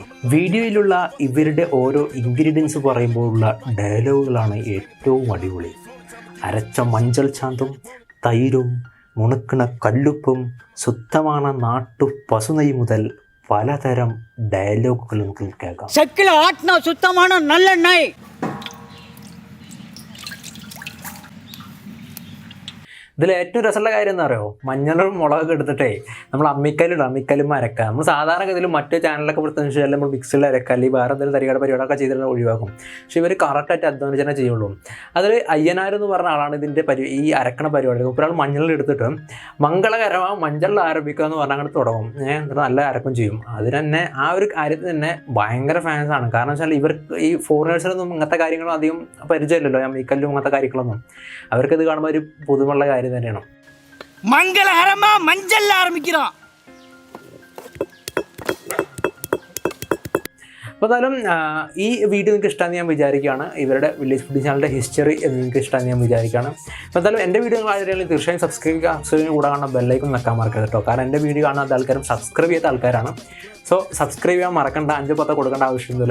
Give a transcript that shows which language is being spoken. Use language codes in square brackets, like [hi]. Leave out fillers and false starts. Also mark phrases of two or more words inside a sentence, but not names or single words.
[ml] വീഡിയോയിലുള്ള ഇവരുടെ ഓരോ ഇൻഗ്രീഡിയൻസ് പറയുമ്പോഴുള്ള ഡയലോഗുകളാണ് ഏറ്റവും അടിപൊളി. അരച്ച മഞ്ചൾ ചാന്തും തൈരും മുണുക്കണ കല്ലുപ്പും ശുദ്ധമാണ് നാട്ടു പശുനെയ് മുതൽ പലതരം ഡയലോഗുകൾ നമുക്ക് കേൾക്കാം. [ta] செக்கில ஆட்டின சுத்தமான நல்லெண்ணெய். [ml] ഇതിൽ ഏറ്റവും രസമുള്ള കാര്യം എന്താ പറയുമോ? മഞ്ഞളും മുളകൊക്കെ എടുത്തിട്ടേ നമ്മൾ അമ്മിക്കല്ലും അരക്കുക. നമ്മൾ സാധാരണ ഗതിയിൽ മറ്റു ചാനലൊക്കെ പ്രത്യേകിച്ച് വെച്ചാൽ നമ്മൾ മിക്സിയിൽ അരക്കുക, അല്ലെങ്കിൽ വേറെ എന്തെങ്കിലും തരികയുടെ പരിപാടിയൊക്കെ ചെയ്തിട്ട് ഒഴിവാക്കും. പക്ഷേ ഇവർ കറക്റ്റായിട്ട് അധ്വാനിച്ചേ ചെയ്യുള്ളൂ. അതിൽ അയ്യനാർ എന്ന് പറഞ്ഞ ആളാണ് ഇതിൻ്റെ ഈ അരക്കണ പരിപാടി. ഒരാൾ മഞ്ഞളെടുത്തിട്ട് മംഗളകരമാണ് മഞ്ഞളിൽ ആരംഭിക്കുക എന്ന് പറഞ്ഞാൽ അങ്ങനെ തുടങ്ങും. എന്നിട്ട് നല്ല അരക്കും ചെയ്യും. അതിന് തന്നെ ആ ഒരു കാര്യത്തിൽ തന്നെ ഭയങ്കര ഫാൻസാണ്. കാരണം വെച്ചാൽ ഇവർക്ക് ഈ ഫോറിനേഴ്സിനൊന്നും ഇങ്ങനത്തെ കാര്യങ്ങളും അധികം പരിചയമില്ലല്ലോ, അമ്മിക്കല്ലും അങ്ങനത്തെ കാര്യങ്ങളൊന്നും. അവർക്കിത് കാണുമ്പോൾ ഒരു പുതുമുള്ള കാര്യം തന്നെയാണ്. [ta] மங்களகரமா மஞ்சள் ஆரம்பிக்கிறோம். [ml] അപ്പോൾ എന്തായാലും ഈ വീഡിയോ നിങ്ങൾക്ക് ഇഷ്ടമാണെന്ന് ഞാൻ വിചാരിക്കുകയാണ്. ഇവരുടെ വില്ലേജ് ഫുഡ് ചാനലിൻ്റെ ഹിസ്റ്ററി നിങ്ങൾക്ക് ഇഷ്ടമാണെന്ന് ഞാൻ വിചാരിക്കുകയാണ്. അപ്പോൾ എന്തായാലും എൻ്റെ വീഡിയോ നിങ്ങൾ ആരെങ്കിലും തീർച്ചയായും സബ്സ്ക്രൈബ് കൂടെ കാണുന്ന ബെല്ലൈക്കൺ നിൽക്കാൻ മറക്കരുത് കേട്ടോ. കാരണം എൻ്റെ വീഡിയോ കാണുന്ന ആൾക്കാരും സബ്സ്ക്രൈബ് ചെയ്യാത്ത ആൾക്കാരാണ്. സോ സബ്സ്ക്രൈബ് ചെയ്യാൻ മറക്കണ്ട, 5-10 കൊടുക്കേണ്ട ആവശ്യമൊന്നുമില്ല.